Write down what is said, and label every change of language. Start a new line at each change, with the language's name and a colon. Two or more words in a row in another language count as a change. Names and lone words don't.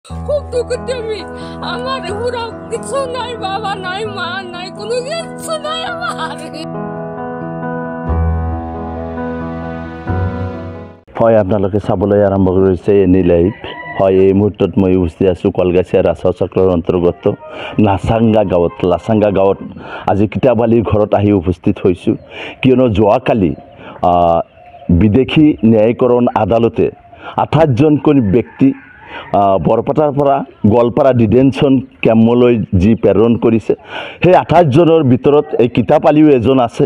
Bangla: খুব দুঃখিত আমি। আমার পুরো কিছু নাই, বাবা নাই, মা নাই, কোনো কিছু নাই আমার।
Assamese: হয় আপোনালোকে চাবলৈ আৰম্ভ কৰিছে এনি লাইভ। হয়, এই মুহূৰ্তত মই উপস্থিত আছোঁ কলগাছিয়া ৰাজহাঁহ চক্ৰৰ অন্তৰ্গত লাচাংগা গাঁৱত আজি কিতাপবালিৰ ঘৰত আহি উপস্থিত হৈছোঁ। কিয়নো যোৱাকালি বিদেশী ন্যায়িকৰণ আদালতে 28জনকৈ ব্যক্তি বৰপেটাৰ পৰা গোৱালপাৰা
English: detention camp
Assamese: যি প্ৰেৰণ কৰিছে, সেই 28জনৰ ভিতৰত এই কিতাপআলিও এজন আছে।